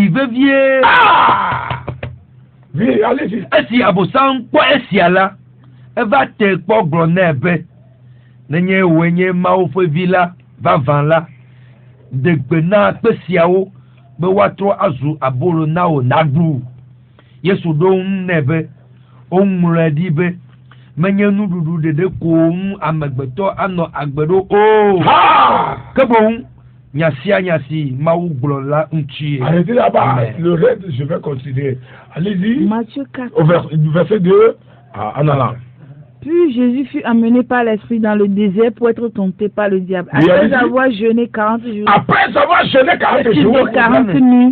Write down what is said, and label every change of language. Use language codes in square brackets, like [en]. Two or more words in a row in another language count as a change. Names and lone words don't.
[fr] Allez-y. [ee] va te kpɔ gblɔ nɛ be nenye woe nye Mawu ƒe vi la vavã la de gbe na kpe siawo be woatrɔ azu abolo na wò naɖu. Yesu ɖo ŋu nɛ be woŋlɔe ɖi be menye nuɖuɖu ɖeɖe ko ŋu amegbetɔ anɔ agbe ɖo o. Ke boŋ nya sia nya si Mawu gblɔ la ŋutie. [fr] Arrêtez là-bas. Le reste, je vais continuer. Allez-y. Matthieu 4. Au verset 2. En allant. Puis Jésus fut amené par l'Esprit dans le désert pour être tenté par le diable. Après avoir jeûné 40 jours. Après avoir jeûné 40 jours. 40 nuits.